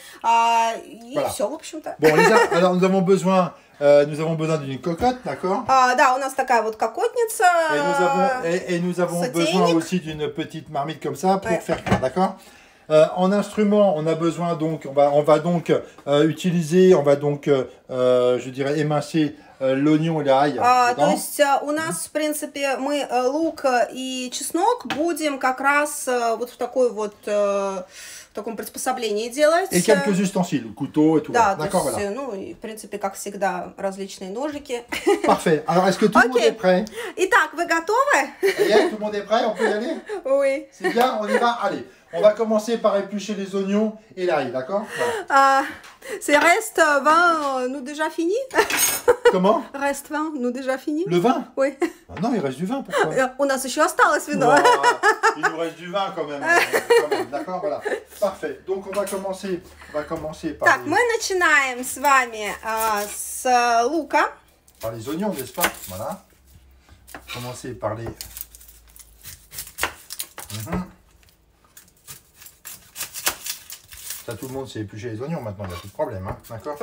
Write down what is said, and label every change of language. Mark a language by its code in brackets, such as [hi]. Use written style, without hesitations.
[ru] И [fr] Voilà. [ru] все, в общем-то. [fr] Bon, alors nous avons besoin d'une cocotte, d'accord. [ru] Да, у нас такая вот кокотница. [fr] Et nous avons besoin aussi d'une petite marmite comme ça pour faire cuire, d'accord. En instrument, on a besoin donc, on va donc utiliser, je dirais, émincer l'oignon et l'ail. [ru] То есть у нас, в принципе, мы лук и чеснок будем как раз вот в такой вот в таком приспособлении делать. [fr] Et quelques ustensiles, couteau et tout. [ru] Да, [fr] D'accord, [ru] то есть, [fr] voilà. [ru] ну, и, в принципе, как всегда, различные ножики. [fr] Parfait. Alors, est-ce que tout le monde est prêt? [ru] Итак, вы готовы? [fr] Tout le monde est prêt? On peut y aller? Oui. C'est bien, on y va? Allez, on va commencer par éplucher les oignons et l'ail, d'accord? Voilà. C'est reste 20, nous déjà fini? Comment? Reste 20, nous déjà fini? Le vin? Oui. Ah non, il reste du vin, pourquoi? [ru] У нас еще осталось вино. [fr] Il nous reste du vin quand même, d'accord, voilà. Parfait. Donc on va commencer par, [ru] Так, мы начинаем с вами с лука. [fr] par les oignons, n'est-ce pas? Voilà. Commencer par les... Ça, tout le monde sait éplucher les oignons maintenant, il n'y a plus de problème, hein, d'accord?